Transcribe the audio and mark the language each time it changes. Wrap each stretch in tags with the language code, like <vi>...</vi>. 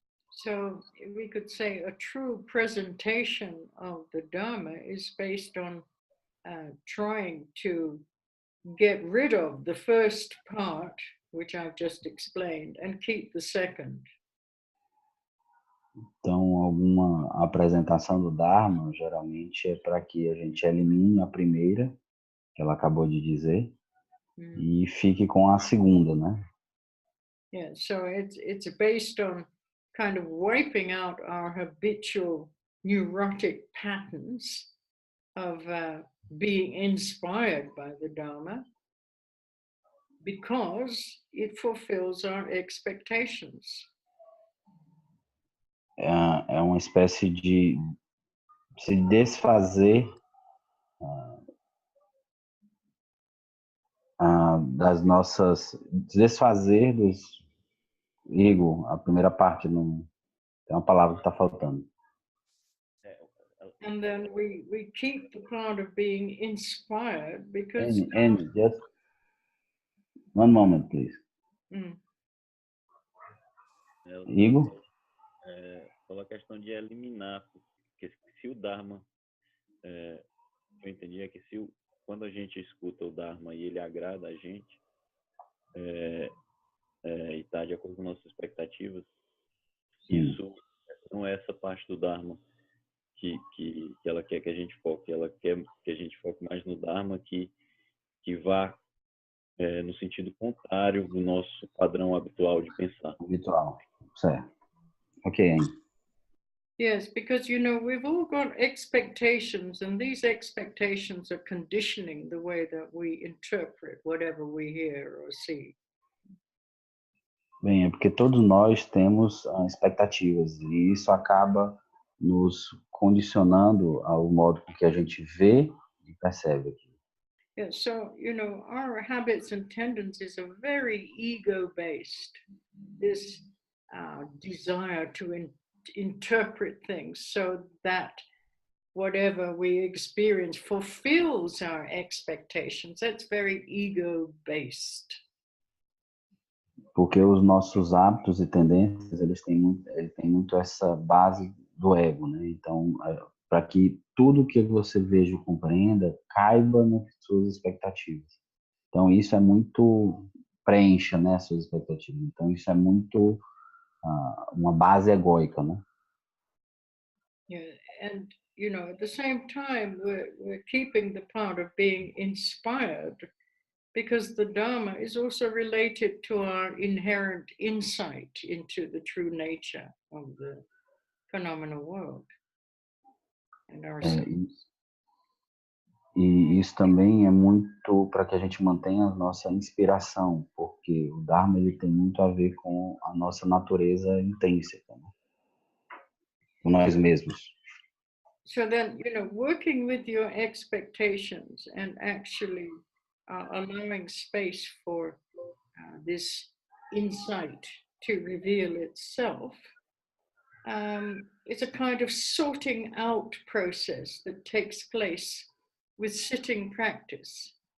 <en>So we could say a true presentation of the Dharma is based on trying to get rid of the first part, which I've just explained, and keep the second.</en> <pt>Então, alguma apresentação do Dharma, geralmente, é para que a gente elimine a primeira, que ela acabou de dizer, e fique com a segunda, né?</pt> <en>Yeah, so it's based on kind of wiping out our habitual neurotic patterns of being inspired by the Dharma, because it fulfills our expectations.</en> <pt>É uma espécie de se desfazer das nossas... Desfazer dos... Igor, a primeira parte, não tem uma palavra que está faltando.</pt> <en>And then we keep the part of being inspired because... Just one moment, please. Igor?</en> <pt>Pela questão de eliminar, porque se o Dharma, eu entendi que quando a gente escuta o Dharma e ele agrada a gente, e está de acordo com nossas expectativas, isso não é essa parte do Dharma que ela quer que a gente foque, ela quer que a gente foque mais no Dharma que vá no sentido contrário do nosso padrão habitual de pensar. Habitual, certo. Ok.</pt> <en>Yes, because, we've all got expectations, and these expectations are conditioning the way that we interpret whatever we hear or see.</en> <pt>Bem, é porque todos nós temos expectativas, e isso acaba nos condicionando ao modo que a gente vê e percebe aqui.</pt> <en>Yeah, so, our habits and tendencies are very ego-based. This desire to interpret things so that whatever we experience fulfills our expectations. That's very ego-based.</en> <pt>Porque os nossos hábitos e tendências, eles têm muito essa base do ego, né? Então, para que tudo que você veja e compreenda caiba nas suas expectativas. Então, isso é muito preencha, né, as suas expectativas. Então, isso é muito uma base egóica, né?</pt> <en>Yeah, and at the same time, we're keeping the part of being inspired, because the Dharma is also related to our inherent insight into the true nature of the phenomenal world. in ourselves.</en> <pt>E isso também é muito para que a gente mantenha a nossa inspiração, porque o Dharma ele tem muito a ver com a nossa natureza intrínseca, né? Com nós mesmos.</pt> <en>So then, working with your expectations and actually allowing space for this insight to reveal itself, it's a kind of sorting out process that takes place with sitting practice.</en>